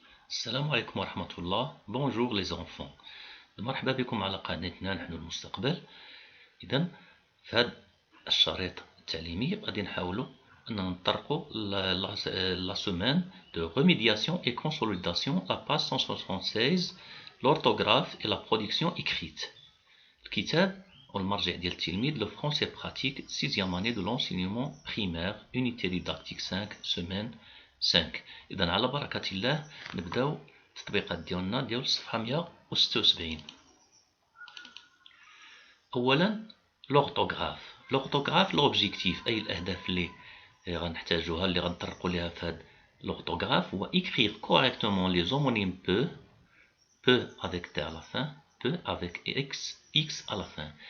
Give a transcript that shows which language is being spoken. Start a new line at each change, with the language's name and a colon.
Arabic: السلام عليكم ورحمة الله.
French: Bonjour les enfants.
Arabic: مرحبا بكم على قناتنا نحن المستقبل. إذا في هذا الشريط التعليمي غادي نحاولوا أن نطرقوا
French: la semaine de remédiation et consolidation, la page 176, l'orthographe et la production écrite.
Arabic: الكتاب والمرجع ديال التلميذ
French: le français pratique 6e année de l'enseignement primaire, unité didactique 5, semaine 5.
Arabic: إذا على بركة الله نبداو التطبيقات ديالنا ديال الصفحة 176.
French: أولا l'orthographe l'objectif
Arabic: أي الأهداف اللي غنحتاجوها اللي غنطرقوا ليها في هاد
French: l'orthographe هو écrire correctement les homonymes peu avec t à la fin, peu avec x à la fin.